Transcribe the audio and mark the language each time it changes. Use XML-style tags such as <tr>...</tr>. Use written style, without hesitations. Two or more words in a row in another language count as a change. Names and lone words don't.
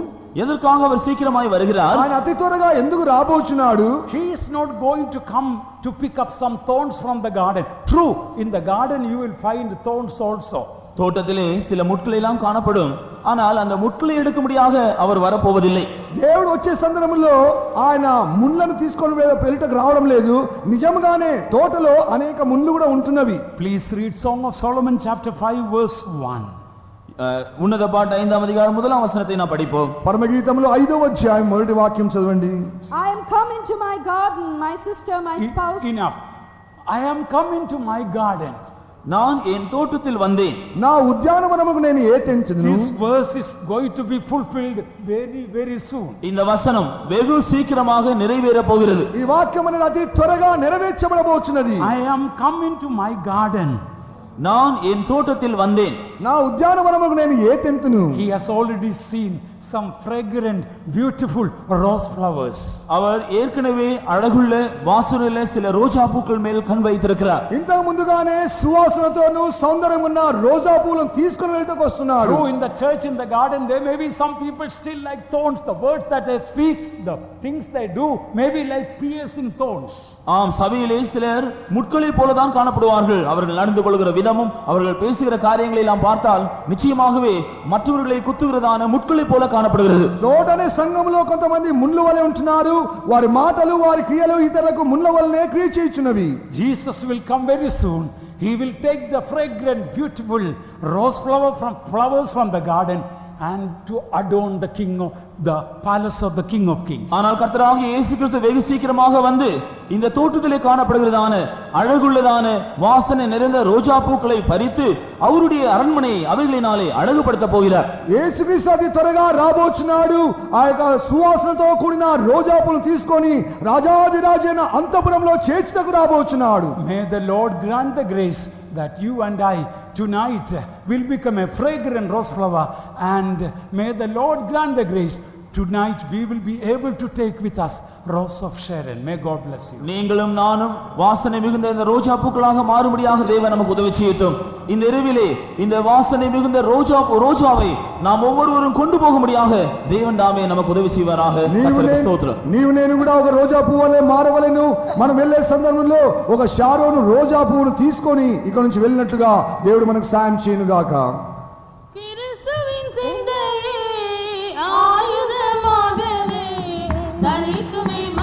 <ta>எதற்காக அவர் சீக்கிரமாய் வருகிறார்?</ta> <te>ఆయన అతి త్వరగా ఎందుకు రాబోచున్నాడు?</te> <en>He is not going to come to pick up some thorns from the garden. True, in the garden you will find thorns also.</en> <ta>தோட்டத்திலே சில முட்கள் எல்லாம் காணப்படும், ஆனால் அந்த முட்களை எடுக்கும்படியாக அவர் வரப்போவதில்லை.</ta> <te>దేవుడు వచ్చే సందర్భంలో ఆయన ముళ్ళను తీసుకొని వెళ్ళటకు రావడం లేదు. నిజంగానే తోటలో అనేక ముళ్ళు కూడా ఉంటున్నవి.</te> <en>Please read Song of Solomon chapter 5 verse 1.</en> <te>ఉన్నత పాట 5వ అధ్యాయం 1వ వచనத்தை</te> <ta>நாம் படிப்போம்.</ta> <te>పరమగీతములో 5వ అధ్యాయం మొదటి వాక్యం చదవండి.</te> <en>I am come into my garden, my sister, my spouse. Enough. I am come into my garden.</en> <ta>நான் என் தோட்டத்தில் வந்தேன்.</ta> <te>నా ఉద్యానవనముకు నేను ఏతెంచెదను.</te> <en>This verse is going to be fulfilled very very soon.</en> <ta>இந்த வசனம் வெகு சீக்கிரமாக நிறைவேற போகிறது.</ta> <te>ఈ వాక్యం అనేది అతి త్వరగా నెరవేర్చబడబోచున్నది.</te> <en>I am come into my garden.</en> <ta>நான் என் தோட்டத்தில் வந்தேன்.</ta> <te>నా ఉద్యానవనముకు నేను ఏతెంతును.</te> <en>He has already seen some fragrant beautiful rose flowers.</en> <ta>அவர் ஏற்கனவே அழகுள்ள வாசனையுள்ள சில ரோஜா பூக்கள் மேல் கண் வைத்திருக்கிறார்.</ta> <te>ఇంతకు ముందుగానే సువాసనతోను సౌందర్యం ఉన్న రోజా పూలను తీసుకొని వెళ్ళటకు వస్తున్నాడు.</te> <en>True, in the church, in the garden, there may be some people still like thorns. The words that they speak, the things they do may be like piercing thorns.</en> <ta>ஆம், சபையிலே சிலர் முட்களை போலதான் காணப்படுவார்கள். அவர்கள் நடந்து கொள்கிற விதமும் அவர்கள் பேசுகிற காரியங்களை எல்லாம் பார்த்தால் நிச்சயமாகவே மற்றவர்களை குத்துகிறதான முட்களை போல కానப்படுகிறது.</ta> <te>తోటనే సంఘములో కొంతమంది ముళ్ళు వలె ఉంటున్నారు. వారి మాటలు వారి క్రియలు ఇతరులకు ముళ్ళ వలెనే క్రియ చేయుచున్నవి.</te> <en>Jesus will come very soon. He will take the fragrant beautiful rose flowers from the garden and to adorn the king of the palace of the king of kings.</en> <ta>ஆனால் கர்த்தராகிய இயேசு கிறிஸ்து வெகு சீக்கிரமாக வந்து இந்த தோட்டத்திலே காணப்படுகிறதான அழகுள்ளதான வாசனை நிறைந்த ரோஜா பூக்களை பறித்து அவருடைய அரண்மனையை அவைகளினாலே அழகுபடுத்த போகிறார்.</ta> <te>యేసుక్రీస్తు అతి త్వరగా రాబోచున్నాడు. ఆ యొక్క సువాసనతో కూడిన రోజా పూలను తీసుకొని రాజాదిరాజైన అంతఃపురంలో చేర్చుటకు రాబోచున్నాడు.</te> <en>May the Lord grant the grace that you and I tonight will become a fragrant rose flower, and may the Lord grant the grace tonight we will be able to take with us rose of Sharon. May God bless you.</en> <ta>நீங்களும் நானும் வாசனை மிகுந்த இந்த ரோஜா பூக்களாக மாறும்படியாக தேவன் நமக்கு உதவி செய்யட்டும். இந்த இரவிலே இந்த வாசனை மிகுந்த ரோஜாவை நாம் ஒவ்வொருவரும் கொண்டு போகும்படியாக தேவன் தாமே நமக்கு உதவி செய்வாராக. கர்த்தருக்கு ஸ்தோத்திரம்.</ta> <te>నీవు నేను కూడా ఒక రోజా పువ్వు వలె మారవలెను. మనం వెళ్ళే సందర్భంలో ఒక షారోను రోజా పువ్వును తీసుకొని ఇక్కడ నుంచి వెళ్ళినట్లుగా దేవుడు మనకు సాయం చేయను గాక.</te> <ta>கிறிஸ்துவின் சிந்தையே ஆயுதமாகவே தரிக்குமே</ta>